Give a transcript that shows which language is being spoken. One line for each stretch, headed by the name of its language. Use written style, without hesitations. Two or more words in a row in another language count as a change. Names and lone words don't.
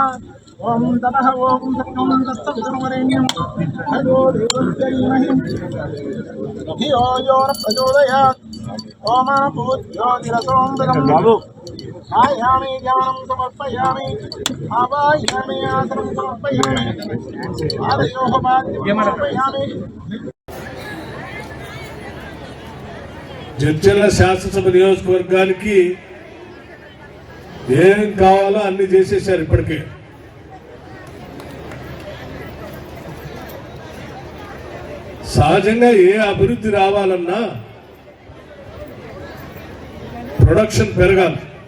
Sanskrit: ओम ततः ओम सत्यं तत्सवितुर्वरेण्यं भर्गो देवस्य धीमहि धियो यो न प्रचोदयात् ओम पूज्योतिरसोऽमृतं बाबू आयामि ज्ञानं समर्पयामि आवाहयामि आसनं समर्पयामि आदयोः पाद्यं समर्पयामि
Telugu: జడ్చర్ల శాసనసభ నియోజకవర్గానికి ఏం కావాలో అన్ని చేసేసారు. ఇప్పటికే సహజంగా ఏ అభివృద్ధి రావాలన్నా ప్రొడక్షన్ పెరగాలి.